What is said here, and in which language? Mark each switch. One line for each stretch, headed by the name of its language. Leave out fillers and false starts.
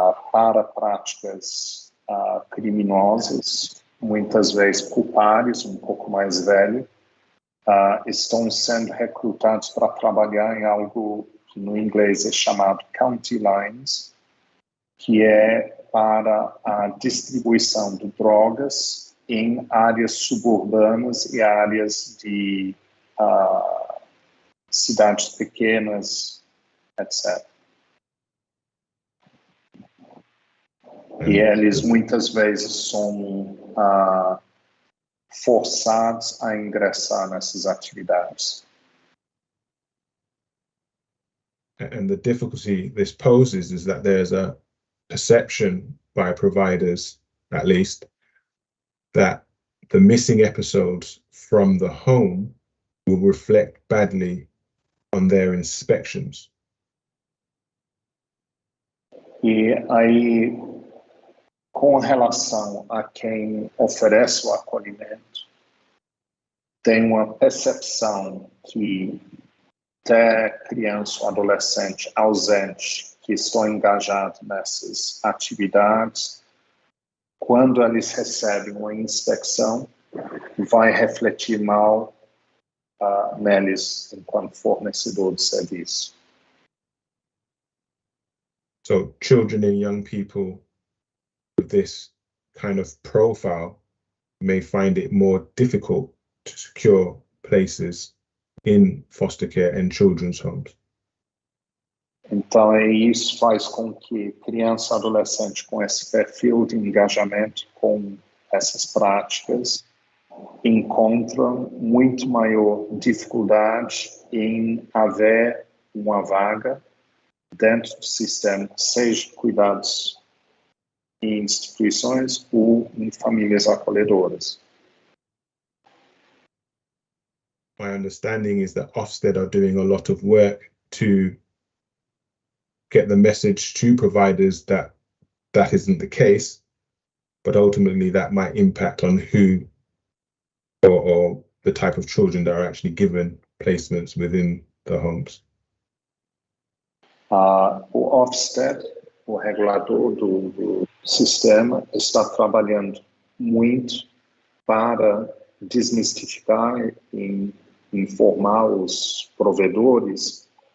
Portuguese: para práticas criminosas, muitas vezes por pares um pouco mais velhos, estão sendo recrutados para trabalhar em algo que no inglês é chamado county lines, que é para a distribuição de drogas em áreas suburbanas e áreas de cidades pequenas, etc. E eles muitas vezes são forçados a ingressar nessas atividades.
English: And the difficulty this poses is that there's a perception by providers, at least, that the missing episodes from the home will reflect badly on their inspections.
Portuguese: E aí, com relação a quem oferece o acolhimento, tem uma percepção que até criança ou adolescente ausente que estão engajados nessas atividades, quando eles recebem uma inspeção, vai refletir mal neles enquanto fornecedor de serviço.
English: So children and young people with this kind of profile may find it more difficult to secure places in foster care and children's homes.
Portuguese: Então, isso faz com que criança e adolescente com esse perfil de engajamento com essas práticas encontram muito maior dificuldade em haver uma vaga dentro do sistema, seja cuidados em instituições ou em famílias acolhedoras.
English: My understanding is that Ofsted are doing a lot of work to get the message to providers that that isn't the case, but ultimately that might impact on who or the type of children that are actually given placements within the homes.
Portuguese: O Ofsted, o regulador do sistema, está trabalhando muito para desmistificar e informar os provedores